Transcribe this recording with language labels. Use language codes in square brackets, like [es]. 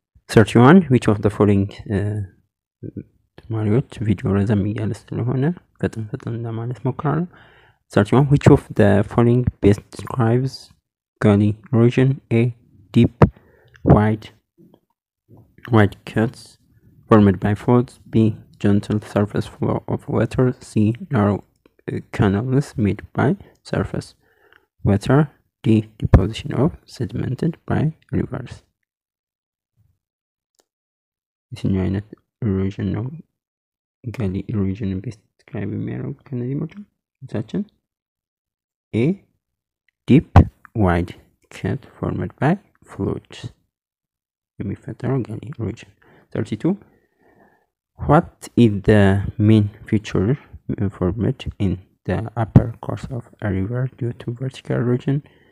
[en] 31 which of the following [am] ተማሪዎች ቪዲዮ ረዘም እያለ ስለሆነ ፈጥን ለማለት ሞክራለሁ። [en] 31 which of the following best describes gully erosion? A. Deep wide cuts formed by faults. B. Gentle surface flow of water. C. Narrow canals made by surface water. D. Deposition of sedimented by rivers. [am] የትኛው አይነት ኢሮዥን ነው ጋሊ ኢሮዥን ቤስት ዲስክራይብ የሚያደርጉት ከነዚህ መካከል? [en] A. Deep wide cut formed by floats የሚፈጠረው ጋሊ ኢሮዥን። 32 what is the main feature formed in the upper course of a river due to vertical erosion?